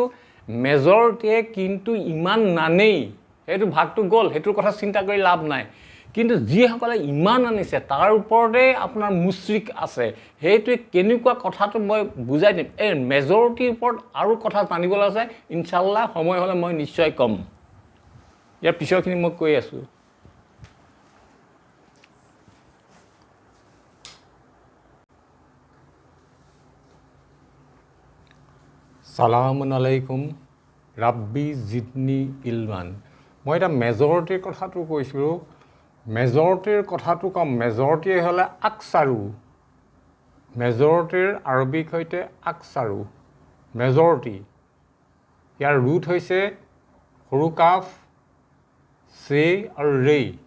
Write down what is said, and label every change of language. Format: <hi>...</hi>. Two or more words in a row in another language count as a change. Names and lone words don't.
<as>মেজৰিটিয়ে কিন্তু ইমান নানেই সেইটো ভাগটো গ'ল সেইটোৰ কথা চিন্তা কৰি লাভ নাই কিন্তু যিসকলে ইমান আনিছে তাৰ ওপৰতে আপোনাৰ মুশ্ৰিক আছে সেইটোৱে কেনেকুৱা কথাটো মই বুজাই দিম এই মেজৰিটিৰ ওপৰত আৰু কথা জানিবলৈ আছে ইনশাআল্লাহ সময় হ'লে মই নিশ্চয় কম ইয়াৰ পিছৰখিনি মই কৈ আছোঁ</as> <ar>سلام عليكم رب زدني علما</ar> <as>মই এটা মেজৰিটিৰ কথাটো কৈছোঁ মেজৰিটিৰ কথাটো কম মেজৰিটি হ'লে আকসাৰু মেজৰিটিৰ আৰবিক হৈতে আকসাৰু মেজৰিটি ইয়াৰ ৰুট হৈছে সৰু কাফ সে আৰু ৰে</as>